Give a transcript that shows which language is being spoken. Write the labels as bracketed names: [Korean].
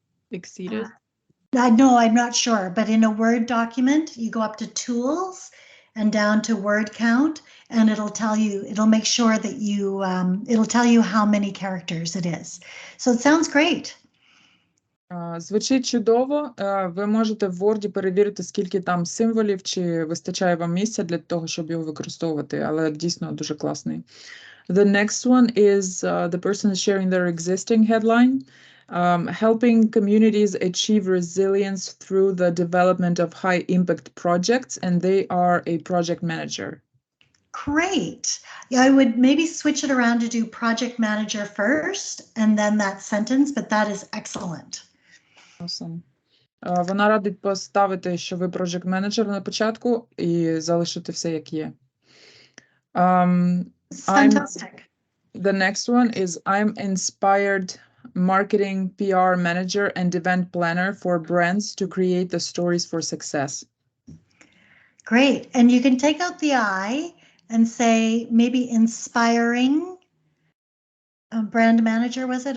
[English] Exceeded. No, I'm not sure, but in a Word document, you go up to Tools and down to Word Count, and it'll make sure that it'll tell you how many characters it is. So it sounds great. [Ukrainian] Звучить чудово. Ви можете в Word перевірити, скільки там символів, чи вистачає вам місця для того, щоб його використовувати, але дійсно дуже класний. [English] The next one is the person sharing their existing headline. Helping communities achieve resilience through the development of high-impact projects, and they are a project manager. Great. Yeah, I would maybe switch it around to do project manager first, and then that sentence, but that is excellent. Awesome. [Ukrainian] Вона радить поставити, що ви [English] project manager [Ukrainian] на початку, і залишити все, як є. [English] Fantastic. The next one is I'm inspired marketing PR manager and event planner for brands to create the stories for success. Great. And you can take out the I and say maybe inspiring brand manager, was it?